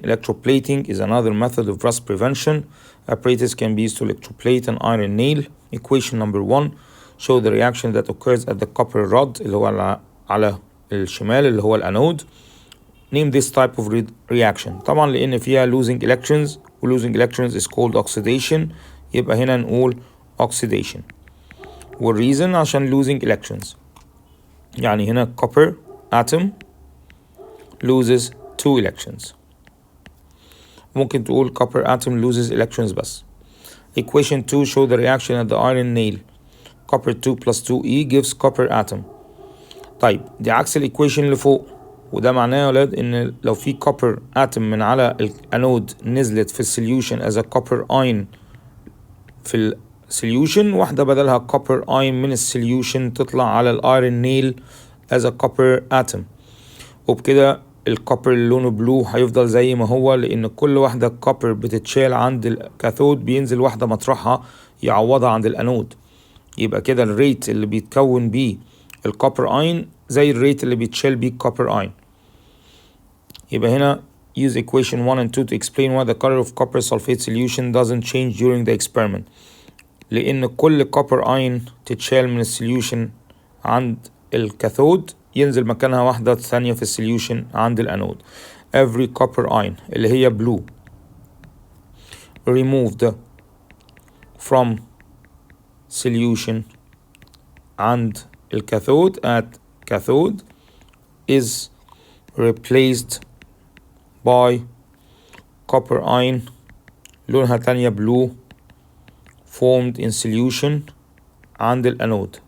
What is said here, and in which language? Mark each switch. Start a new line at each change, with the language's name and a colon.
English: Electroplating is another method of rust prevention. Apparatus can be used to electroplate an iron nail. Equation number 1. Show the reaction that occurs at the copper rod
Arabic: اللي هو على الشمال اللي هو الانود.
English: Name this type of reaction.
Arabic: طبعا لأن فيها
English: losing electrons و losing electrons is called oxidation.
Arabic: يبقى هنا نقول oxidation.
English: والreason عشان losing electrons.
Arabic: يعني هنا
English: copper atom loses 2 electrons.
Arabic: ممكن تقول
English: copper atom loses electrons بس. Equation 2 show the reaction at the iron nail. Copper 2 plus 2E gives copper atom.
Arabic: طيب دي عكس الايكويشن اللي فوق، وده معناه يا ولاد ان لو في copper atom من على الانود نزلت في السوليوشن
English: as a copper ion
Arabic: في السوليوشن، واحدة بدلها copper ion من السوليوشن تطلع على الايرون نيل as a copper atom، وبكده الكوبر اللي لونه بلو هيفضل زي ما هو، لان كل واحدة كوبر بتتشال عند الكاثود بينزل واحدة مطرحها يعوضها عند الانود. يبقى كده الريت اللي بيتكون بيه الكوبر اين زي الريت اللي بيتشال بيه الكوبر اين. يبقى هنا
English: use equation 1 and 2 to explain why the color of copper sulfate solution doesn't change during the experiment.
Arabic: لأن كل كوبر اين تتشال من السوليوشن عند الكاثود ينزل مكانها واحدة ثانية في السوليوشن عند الأنود.
English: Every copper ion اللي هي blue removed from solution عند الكاثود at cathode is replaced by copper ion
Arabic: لونها تانية
English: blue formed in solution عند الأنود.